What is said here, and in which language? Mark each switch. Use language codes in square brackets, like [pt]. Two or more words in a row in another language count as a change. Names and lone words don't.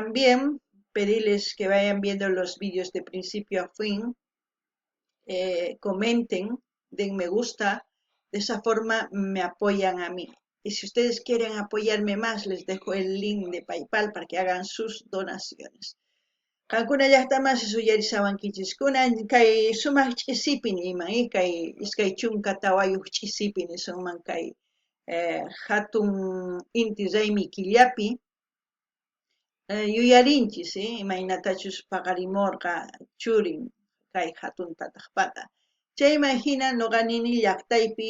[es] También pedirles que vayan viendo los vídeos de principio a fin, comenten, den me gusta, de esa forma me apoyan a mí. Y si ustedes quieren apoyarme más, les dejo el link de PayPal para que hagan sus donaciones. [qu] Kankuna llaqtaman suyarisawankichis kunan kay sumaq ch'isipin ima kay iskay chunka tawayuq ch'isipin sunman kay hatun inti raymi killapi yuyarinchis imaynatachus paqarimorqa churin kay hatun tataqpaqa chayman hina nuqa nini llaqtaypi